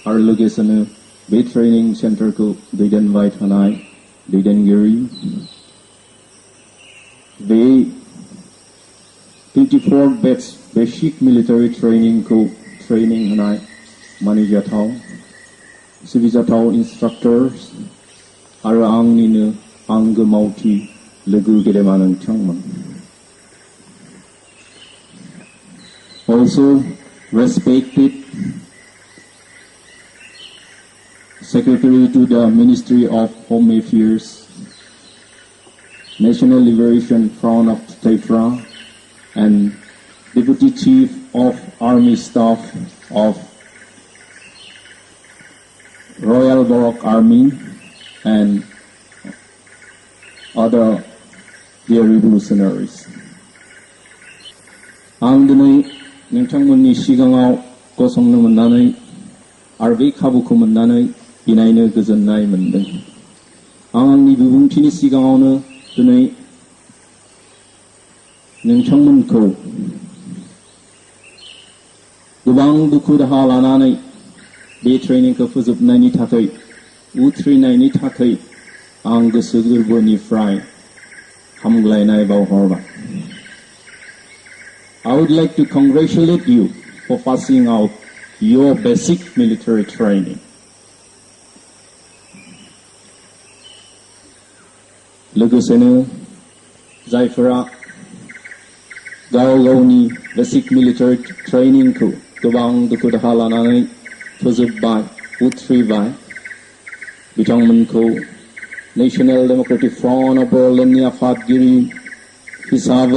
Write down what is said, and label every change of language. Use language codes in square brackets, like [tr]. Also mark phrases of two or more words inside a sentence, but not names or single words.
[brx] आरो लोगोसेनो बे [en] training center [brx] दैदेनबाय थानाय दैदेनगिरि बे 54 बेच [en] basic military training [brx] ट्रेनिं होनाय मानिजाथाव सिबिजाथाव इन्सट्राक्टर्स आरो आंनिनो आंगो मावथि लोगो गेदेमा नोंथांमोन [en] Also respected Secretary to the Ministry of Home Affairs, National Liberation Front of Taitra, and Deputy Chief of Army Staff of Royal Baroque Army, and other dear revolutionaries. [brx] आं दिनै नोंथांमोननि सिगाङाव गसंनो मोननानै आरो बे खाबुखौ मोननानै इनायनो गोजोननाय मोनदों। आं आंनि बिबुंथिनि सिगाङावनो दिनै नोंथांमोनखौ गोबां दुखु दाहा लानानै बे ट्रेनिंखौ फोजोबनायनि थाखाय उथ्रिनायनि थाखाय आं गोसो गोरबोनिफ्राय हामग्लायनाय बावहरबाय। [en] I would like to congratulate you for passing out your basic military training. [brx] लोगोसेनो जायफोरा गाव गावनि [en] basic military training [brx] गोबां दुखु दाहा लानानै फोजोबबाय उथ्रिबाय बिथांमोनखौ नेशनेल डेमोक्रेटिक फ्रन्ट अफ बड'लेण्डनि आफादगिरि हिसाबै